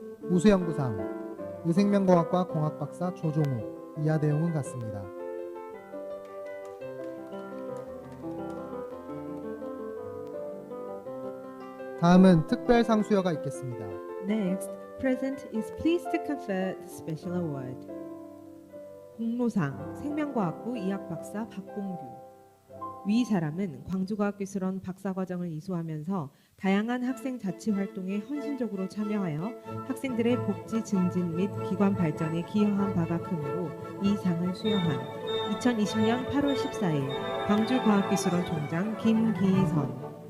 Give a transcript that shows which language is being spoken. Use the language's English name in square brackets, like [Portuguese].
[Korean] 우수연구상 의생명공학과 공학박사 조종욱. 이하 내용은 같습니다. 다음은 특별상 수여가 있겠습니다. [English] Next, President is pleased to confer the special award. [Korean] 공로상 생명과학부 이학박사 박봉규. 위 사람은 광주과학기술원 박사과정을 이수하면서 다양한 학생 자치 활동에 헌신적으로 참여하여 학생들의 복지 증진 및 기관 발전에 기여한 바가 크므로 이 상을 수여한 2020년 8월 14일 광주과학기술원 총장 김기선.